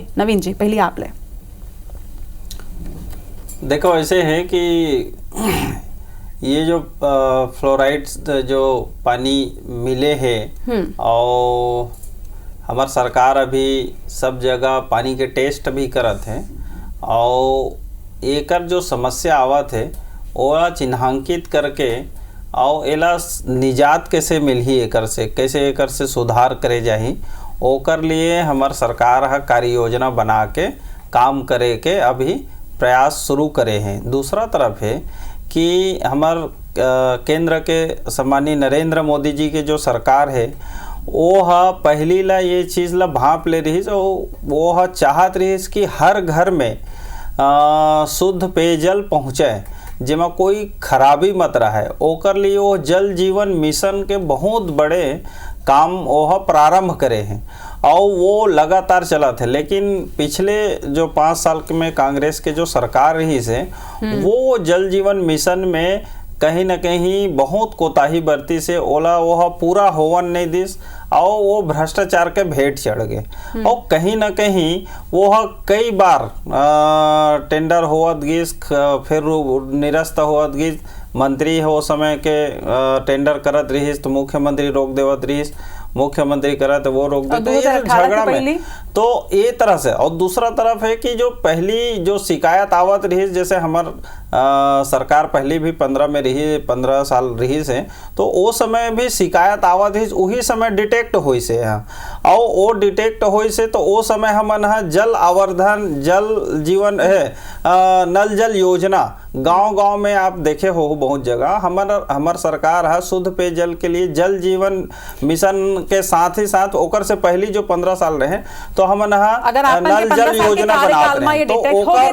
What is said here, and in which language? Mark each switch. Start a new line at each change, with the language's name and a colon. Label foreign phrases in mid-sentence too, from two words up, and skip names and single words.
Chhattisgarhi: नवीन जी पहले आप ले। देखो ऐसे है कि ये जो फ्लोराइड्स जो पानी मिले हैं और हमार सरकार अभी सब जगह पानी के टेस्ट भी करत है और एकर जो समस्या आवत है ओला चिन्हांकित करके और एला निजात कैसे मिलही, एकर से कैसे एकर से सुधार करे जाही, ओकर लिए हमार सरकार है कार्य योजना बना के काम करे के अभी प्रयास शुरू करे हैं। दूसरा तरफ है कि हमार केंद्र के सम्मानीय नरेंद्र मोदी जी के जो सरकार है वो पहली ला ये चीज़ ला भाप ले रही, वो चाहत रही कि हर घर में शुद्ध पेयजल पहुँचे जेमा कोई खराबी मत रहे। ओकर लिए वो जल जीवन मिशन के बहुत बड़े काम वो प्रारंभ करे हैं और वो लगातार चला थे। लेकिन पिछले जो 5 साल में कांग्रेस के जो सरकार रही से वो जल जीवन मिशन में कहीं न कहीं बहुत कोताही बरती से ओला वो पूरा होवन नहीं दिस और वो भ्रष्टाचार के भेंट चढ़ गए और कहीं न कहीं वो कई बार टेंडर होवत गिस, फिर निरस्त होवत गिस। मंत्री हो समय के टेंडर करत रहीस तो मुख्यमंत्री रोक देवत रहीस, मुख्यमंत्री करा तो वो रोक देते, झगड़ा में। तो ये तरह से। और दूसरा तरफ है कि जो पहली जो शिकायत आवत रही, जैसे हमार सरकार पहली भी 15 साल रही से, तो वो समय भी शिकायत आवत ही वही समय डिटेक्ट हुई से और वो डिटेक्ट हुई से तो वो समय हमन जल आवर्धन जल जीवन है नल जल योजना गांव-गांव में आप देखे हो बहुत जगह हमार सरकार है शुद्ध पेयजल के लिए जल जीवन मिशन के साथ ही साथ ओकर से पहली जो 15 साल रहे तो हमन नल जल योजना बनाते रहे तो ओकर